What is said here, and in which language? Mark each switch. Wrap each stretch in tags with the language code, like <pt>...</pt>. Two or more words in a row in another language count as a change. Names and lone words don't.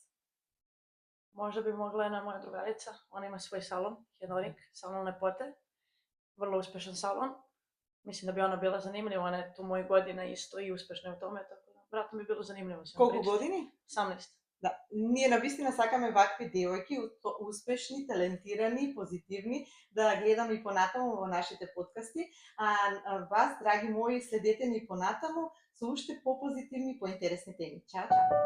<sr>Možda bi mogla jedna moja drugarica, ona ima svoj salon, Hedonik, salon lepote, vrlo uspešan salon. Mislim da bi ona bila zanimljiva, ona je tu mojih godina isto i uspešna u tome, tako da vratno bi bilo zanimljivo.</sr> <mk>Колку години? 18. Да, ние навистина сакаме вакви девојки, успешни, талентирани, позитивни, да гледаме и понатаму во нашите подкасти. А вас, драги мои, следете ни понатаму со уште попозитивни, поинтересни теми.</mk>